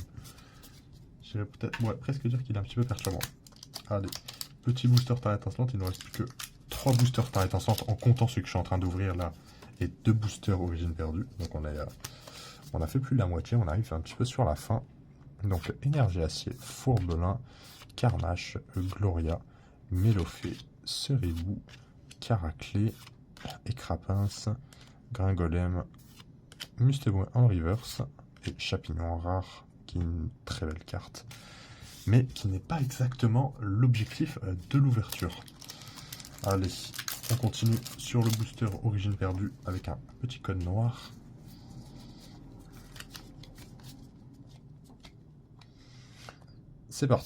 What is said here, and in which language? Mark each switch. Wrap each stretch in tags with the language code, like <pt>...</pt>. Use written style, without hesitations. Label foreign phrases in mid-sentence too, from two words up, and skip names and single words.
<fr>Je vais peut-être presque dire qu'il est un petit peu perturbant. Allez, petit booster Tarret Insolente. Il ne reste plus que 3 boosters Tarret Insolente en comptant ceux que je suis en train d'ouvrir là. Et 2 boosters Origine Perdue. Donc on a fait plus de la moitié. On arrive un petit peu sur la fin. Donc Énergie Acier, Fourbelin, Carnache, Gloria, Mélophée, Cerebou, Caraclé, Écrapince, Gringolem, Mustébouin en reverse et Chapignon en rare, qui est une très belle carte, mais qui n'est pas exactement l'objectif de l'ouverture. Allez, on continue sur le booster Origine Perdue avec un petit code noir. C'est parti.</fr>